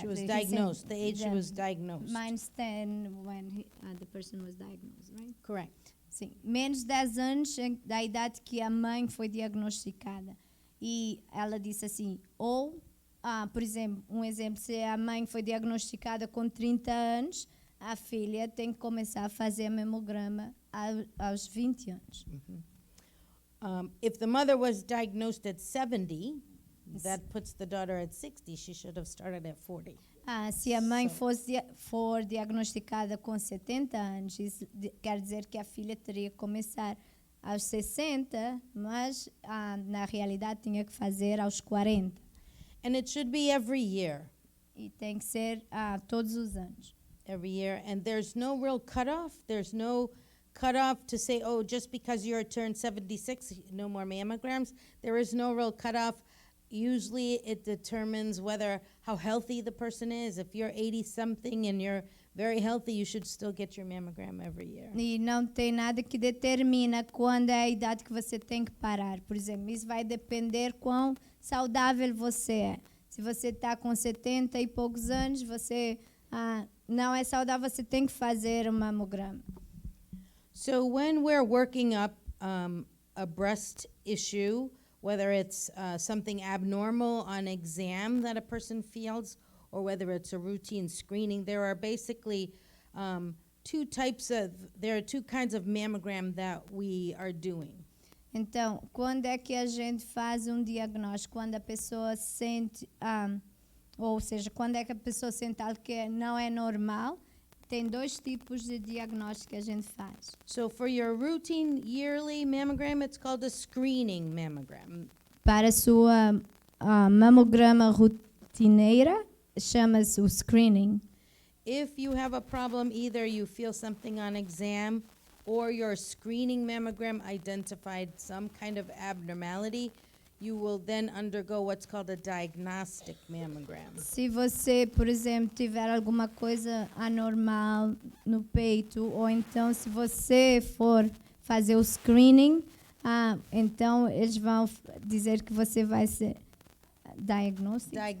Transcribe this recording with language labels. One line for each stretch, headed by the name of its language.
English: She was diagnosed, the age she was diagnosed. Minus 10 when the person was diagnosed, right? Correct.
Portuguese: Sim, menos de 10 anos da idade que a mãe foi diagnosticada. E ela disse assim, ou, por exemplo, se a mãe foi diagnosticada com 30 anos, a filha tem que começar a fazer mamograma aos 20 anos.
English: If the mother was diagnosed at 70, that puts the daughter at 60. She should have started at 40.
Portuguese: Se a mãe for diagnosticada com 70 anos, isso quer dizer que a filha teria que começar aos 60, mas na realidade tinha que fazer aos 40.
English: And it should be every year.
Portuguese: E tem que ser todos os anos.
English: every year, and there's no real cutoff. There's no cutoff to say, oh, just because you're turned 76, no more mammograms. There is no real cutoff. Usually it determines how healthy the person is. If you're 80-something and you're very healthy, you should still get your mammogram every year.
Portuguese: E não tem nada que determina quando é a idade que você tem que parar. Por exemplo, isso vai depender quão saudável você é. Se você está com 70 e poucos anos, você não é saudável, você tem que fazer um mamograma.
English: So when we're working up a breast issue, whether it's something abnormal on exam that a person feels, or whether it's a routine screening, there are basically two kinds of mammogram that we are doing.
Portuguese: Então, quando é que a gente faz um diagnóstico? Quando a pessoa sente, ou seja, quando é que a pessoa sente algo que não é normal, tem dois tipos de diagnóstico que a gente faz.
English: So for your routine yearly mammogram, it's called a screening mammogram.
Portuguese: Para a sua mamograma rotineira, chama-se o screening.
English: If you have a problem, either you feel something on exam or your screening mammogram identified some kind of abnormality, you will then undergo what's called a diagnostic mammogram.
Portuguese: Se você, por exemplo, tiver alguma coisa anormal no peito, ou então se você for fazer o screening, então eles vão dizer que você vai ser diagnóstico.